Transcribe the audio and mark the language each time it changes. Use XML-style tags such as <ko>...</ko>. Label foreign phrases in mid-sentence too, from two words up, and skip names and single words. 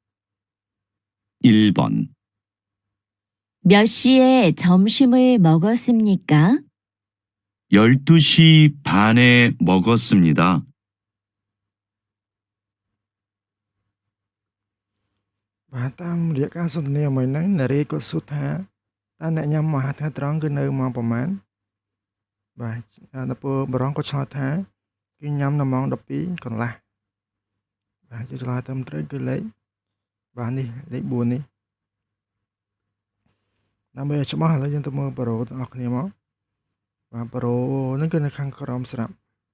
<ko>1번 몇 시에 점심을 먹었습니까? 12시 반에 먹었습니다.</ko> <km>បាទតាមរយៈការសន្ទនាមួយហ្នឹងនារីគាត់សួរថាតើអ្នកញ៉ាំអាហារថ្ងៃត្រង់គឺនៅម៉ោងប្រហែលបាទដល់ពេលបរងក៏ឆ្លើយថាគឺញ៉ាំនៅម៉ោង12កន្លះបាទជាឆ្លើយត្រឹមត្រូវគឺលេខបាទនេះលេខ4នេះដើម្បីឲ្យច្បាស់ឥឡូវយើងទៅមើលប្រូទាំងអស់គ្នាមកបាទប្រូហ្នឹងគឺនៅខាងក្រោមស្រាប់</km>